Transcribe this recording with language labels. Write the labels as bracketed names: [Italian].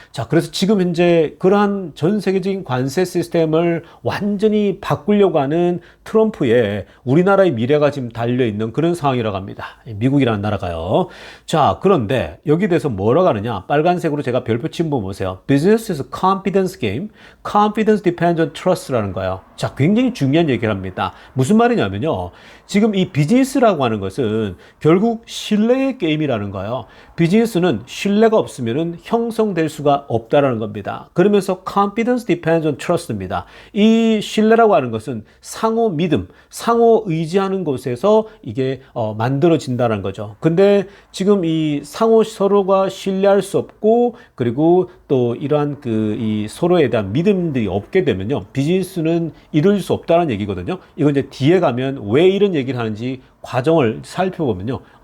[Korean] 자, 그래서 지금 현재 그러한 전 세계적인 관세 시스템을 완전히 바꾸려고 하는 트럼프의 우리나라의 미래가 지금 달려있는 그런 상황이라고 합니다. 미국이라는 나라가요. 자, 그런데 여기에 대해서 뭐라고 하느냐? 빨간색으로 제가 별표 친 거 보세요. [English] Business is a confidence game. Confidence depends on trust라는 거예요. [Korean] 자, 굉장히 중요한 얘기를 합니다. 무슨 말이냐면요. 지금 이 비즈니스라고 하는 것은 결국 신뢰의 게임이라는 거예요. 비즈니스는 신뢰가 없으면은 형성될 수가 없다라는 겁니다. 그러면서 [English] confidence depends on trust입니다. [Korean] 이 신뢰라고 하는 것은 상호 믿음, 상호 의지하는 곳에서 이게 만들어진다는 거죠. 근데 지금 이 상호 서로가 신뢰할 수 없고 그리고 또 이러한 이 서로에 대한 믿음들이 없게 되면요. 비즈니스는 이룰 수 없다는 얘기거든요. 이건 이제 뒤에 가면 왜 이런 얘기를 하는지 과정을 살펴보면요.